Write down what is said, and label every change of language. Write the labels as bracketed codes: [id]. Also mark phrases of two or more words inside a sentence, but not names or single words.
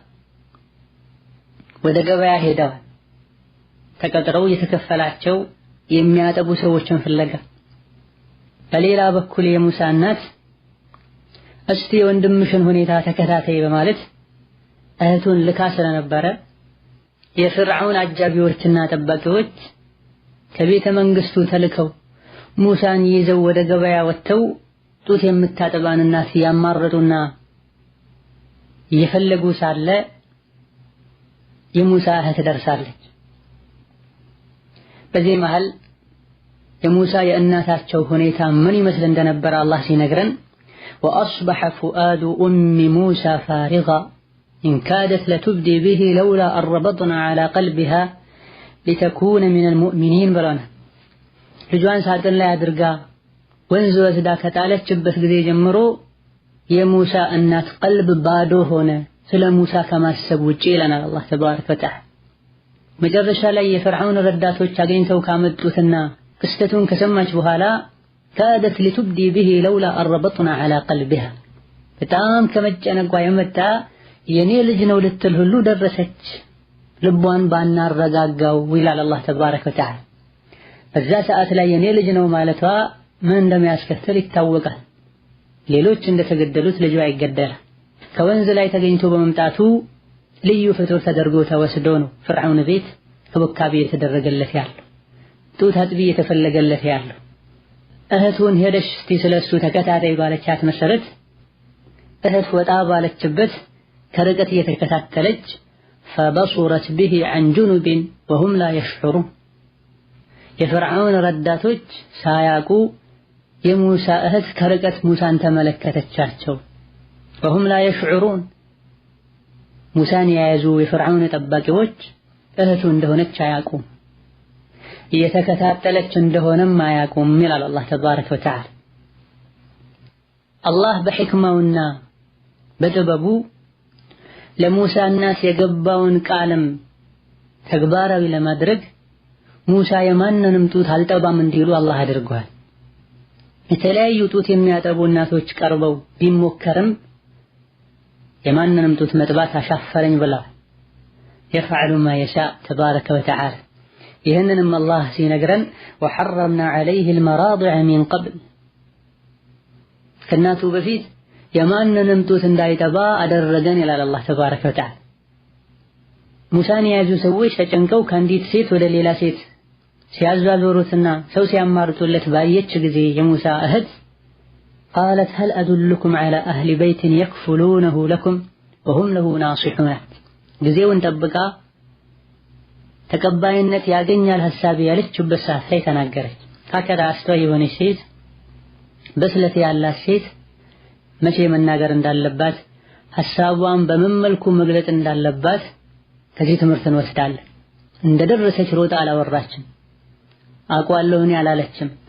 [am] ወደ ገበያ ሄደዋል። ተቀጥረው የተከፈላቸው የሚያጠቡ ሰዎችን ፍለጋ። በሌላ በኩል የሙሳ እናት እስቲ የወንድምሽን ሁኔታ ተከታታይ በማለት እህቱን ልካ ስለነበረ የፍርዓውን አጃቢዎችና ጠባቂዎች ከቤተ መንግስቱ ተልከው ሙሳን ይዘው ወደ ገበያ ወጥተው ጡት የምታጠባን እናት ያማረጡና እየፈለጉ ሳለ የሙሳ እህት ደርሳለች። በዚህ መሃል የሙሳ የእናታቸው ሁኔታ ምን ይመስል እንደነበረ አላህ ሲነግረን [ar] وأصبح فؤاد أم موسى فارغا إن كادت لتبدي به لولا أن ربطنا على قلبها لتكون من المؤمنين بلانا [am] ልጇን ሳጥን ላይ አድርጋ ወንዝ ወስዳ ከጣለችበት ጊዜ ጀምሮ የሙሳ እናት ቀልብ ባዶ ሆነ ስለ ሙሳ ከማሰብ ውጪ ይለናል አላህ [ar] تبارك وتعالى። [am] መጨረሻ ላይ የፍርዓውን ረዳቶች አገኝተው ካመጡትና ክስተቱን ከሰማች በኋላ [ar] كادت لتبدي به لولا أن ربطنا على قلبها [am] በጣም ከመጨነቋ የመጣ የኔ ልጅ ነው ልትል ሁሉ ደረሰች ልቧን ባናረጋጋው ይላል አላህ [ar] تبارك وتعالى። [am] በዛ ሰዓት ላይ የኔ ልጅ ነው ማለቷ ምን እንደሚያስከትል ይታወቃል። ሌሎች እንደተገደሉት ልጇ ይገደላል። ከወንዝ ላይ ተገኝቶ በመምጣቱ ልዩ ፍጡር ተደርጎ ተወስዶ ነው ፍርዓውን ቤት ክብካቤ የተደረገለት ያለው ጡት አጥቢ የተፈለገለት ያለው። እህቱን ሄደሽ እስቲ ስለሱ ተከታታይ ባለቻት መሰረት እህት ወጣ ባለችበት ከርቀት እየተከታተለች [ar] فبصرت به عن جنب وهم لا يشعرون [am] የፍርዓውን ረዳቶች ሳያቁ የሙሳ እህት ከርቀት ሙሳን ተመለከተቻቸው። [ar] وهم لا يشعرون [am] ሙሳን የያዙ የፍርዓውን ጠባቂዎች እህቱ እንደሆነች አያቁም፣ እየተከታተለች እንደሆነም አያቁም ይላል አላህ [ar] تبارك وتعالى። [am] አላህ በሕክማውና በጥበቡ ለሙሳ እናት የገባውን ቃልም ተግባራዊ ለማድረግ ሙሳ የማንንም ጡት አልጠባም እንዲሉ አላህ አድርጓል። የተለያዩ ጡት የሚያጠቡ እናቶች ቀርበው ቢሞከርም የማንንም ጡት መጥባት አሻፈረኝ ብላ [ar] يفعل ما يشاء تبارك وتعالى። [am] ይህንንም አላህ ሲነግረን [ar] وحرمنا عليه المراضع من قبل [am] ከእናቱ በፊት የማንንም ጡት እንዳይጠባ አደረገን ይላል አላህ [ar] تبارك وتعالى። [am] ሙሳን የያዙ ሰዎች ተጨንቀው ከአንዲት ሴት ወደ ሌላ ሴት ሲያዟዟሩትና ሰው ሲያማርጡለት ባየች ጊዜ የሙሳ እህት [ar] قالت هل أدلكم على أهل بيت يكفلونه لكم وهم له ناصحون [am] ጊዜውን ጠብቃ ተቀባይነት ያገኛል ሐሳብ ያለችበት ሰዓት ላይ ተናገረች። ካከዳ አስተዋይ የሆነች ሴት በስለት ያላት ሴት መቼ መናገር እንዳለባት ሐሳቧን በምን መልኩ መግለጽ እንዳለባት ከዚህ ትምህርት እንወስዳለን። እንደደረሰች ሮጣ አላወራችም፣ አቋለሁ እኔ አላለችም፣